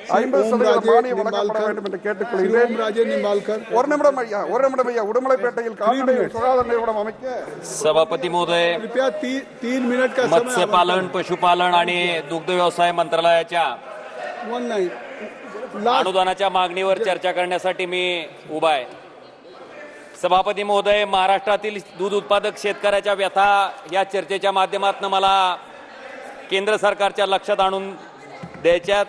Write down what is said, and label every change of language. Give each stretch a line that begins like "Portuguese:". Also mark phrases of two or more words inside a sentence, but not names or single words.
Tamil: 50% மானியம் வழங்கப்பட வேண்டும் என்று கேட்டுக்கொள்கிறேன். ஒரு நிமிடம் ஐயா, உடுமலைப்பேட்டையில் கால்நடை சுகாதார நிறுவனம் அமைக்க
Marathi: सभापती महोदय,
Hindi: 3 मिनिट का
Marathi: मत्स्यपालन, पशुपालन आणि दुग्ध व्यवसाय मंत्रालयाच्या अनुदानाच्या मागणीवर चर्चा करण्यासाठी मी उभा आहे. सभापती महोदय, महाराष्ट्रातील दूध उत्पादक शेतकऱ्याच्या व्यथा या चर्चेच्या माध्यमातून मला केंद्र सरकारच्या लक्षात आणून द्यायच्यात.